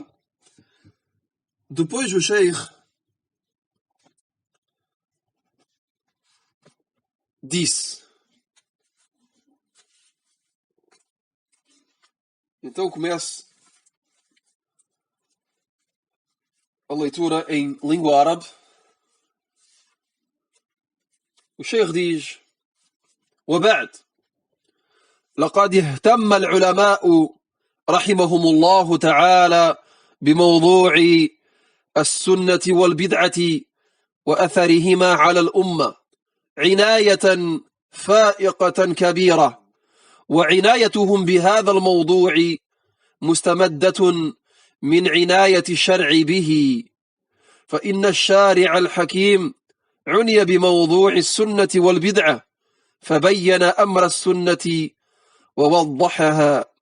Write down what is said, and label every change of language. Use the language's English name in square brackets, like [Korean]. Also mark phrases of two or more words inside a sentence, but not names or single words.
[Portuguese] Depois o Sheikh disse. Então começo a leitura em língua árabe. O Sheikh diz: [Arabic] وبعد لقد اهتم العلماء رحمهم الله تعالى بموضوع السنة والبدعة وأثرهما على الأمة عناية فائقة كبيرة، وعنايتهم بهذا الموضوع مستمدة من عناية الشرع به، فإن الشارع الحكيم عني بموضوع السنة والبدعة فبين أمر السنة ووضحها